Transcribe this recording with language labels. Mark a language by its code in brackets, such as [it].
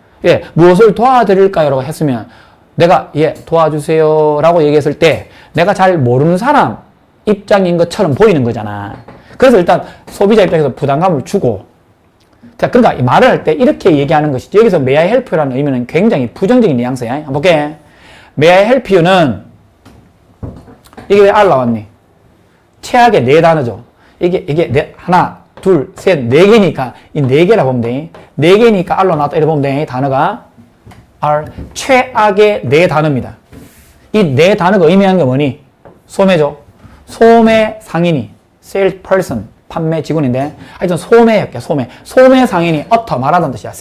[ko] 예, 무엇을 도와드릴까요? 라고 했으면 내가 도와주세요 라고 얘기했을 때 내가 잘 모르는 사람 입장인 것처럼 보이는 거잖아. 그래서 일단 소비자 입장에서 부담감을 주고, 자, 그러니까 이 말을 할 때 이렇게 얘기하는 것이지. 여기서 [en] may I help you [ko] 라는 의미는 굉장히 부정적인 뉘앙스야. 한번 볼게. [en] may I help you [ko] 는 이게 왜 R 나왔니? 최악의 네 단어죠. 이게 하나, 둘, 셋, 네 개니까 이 네 개라 보면 돼. 네 개니까 R로 나왔다 이렇게 보면 돼. 단어가 R 최악의 네 단어입니다. 이 네 단어가 의미하는 게 뭐니? 소매죠. 소매 상인이 salesperson 판매 직원인데 하여튼 소매였게 소매 상인이 utter 말하던 뜻이야.